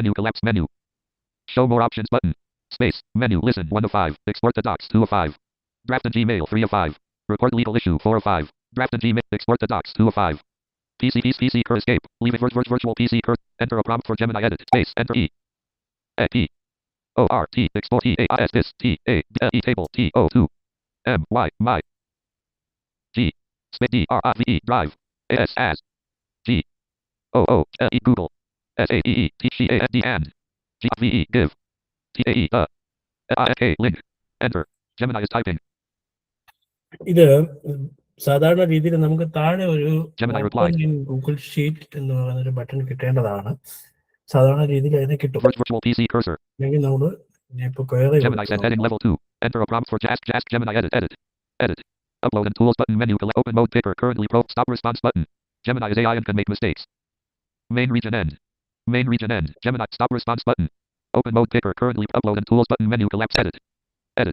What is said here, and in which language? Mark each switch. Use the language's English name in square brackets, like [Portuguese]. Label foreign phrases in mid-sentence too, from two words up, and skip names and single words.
[English] Menu collapse menu. Show more options button. Space. Menu. Listen 1 of 5. Export the docs 2 of 5. Draft and Gmail 3 of 5. Report legal issue 4 of 5. Draft and Gmail. Export the docs 2 of 5. PC cur escape. Leave it virtual PC cur. Enter a prompt for Gemini edit. Space. Enter E. A P. O R T. Export E A I S this T A D E table T O 2. M Y my. G. Space D R I V E drive. A S as. G. O O L E Google. S A E E T C A S D and. G V E give. T A E I K link. Enter. Gemini is typing. [Malayalam] ഇത് സാധാരണ രീതിയിൽ നമുക്ക് താഴെ ഒരു [English] Gemini replied. [Malayalam] ഗൂഗിൾ ഷീറ്റ് എന്ന് പറയുന്ന ഒരു ബട്ടൺ കിട്ടേണ്ടതാണ്. സാധാരണ രീതിയിൽ അതിനെ കിട്ടും. [English] Virtual PC cursor. [Malayalam] അല്ലെങ്കിൽ നമ്മൾ ഇപ്പൊ query [English] Gemini said heading level 2. Enter a prompt for Ask Gemini edit. Upload and tools button menu open mode picker currently pro stop response button. Gemini is AI and can make mistakes. Main region end. Gemini stop response button. Open mode picker currently upload and tools button menu collapse edit.